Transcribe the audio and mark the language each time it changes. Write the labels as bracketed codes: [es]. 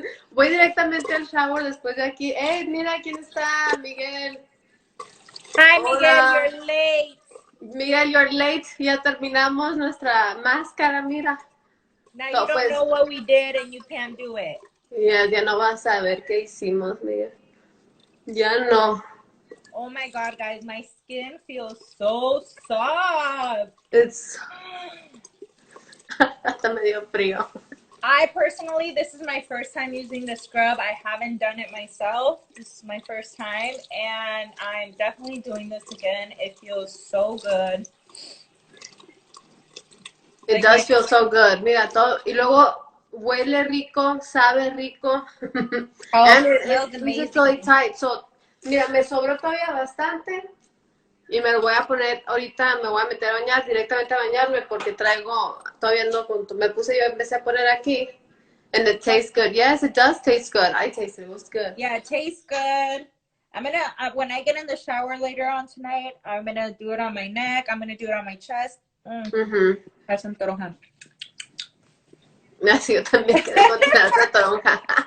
[es] Voy directamente al shower después de aquí. Hey, mira quién está, Miguel. [en] Hi, Miguel, you're late. Miguel, you're late. [es] Ya terminamos nuestra máscara, mira. [en] Now you don't know what we did and you can't do it. [es] Ya no vas a ver qué hicimos, Miguel. Ya no. [en] Oh my God, guys, my skin feels so soft. It's... Hasta me dio frío. I personally, this is my first time using the scrub. I haven't done it myself. This is my first time, and I'm definitely doing this again. It feels so good. It does feel so good. [es] Mira, todo. Y luego huele rico, sabe rico. [en] And it's really tight. [es] So, mira, me sobró todavía bastante. Y me lo voy a poner, ahorita me voy a meter a bañar, directamente a bañarme, porque traigo, todavía no, empecé a poner aquí. [en] And it tastes good. Yes, it does taste good. I tasted it. It was good. Yeah, it tastes good. I'm going to, when I get in the shower later on tonight, I'm going to do it on my neck. I'm going to do it on my chest. Have some toronja. [es] Así yo también quiero continuar esa toronja.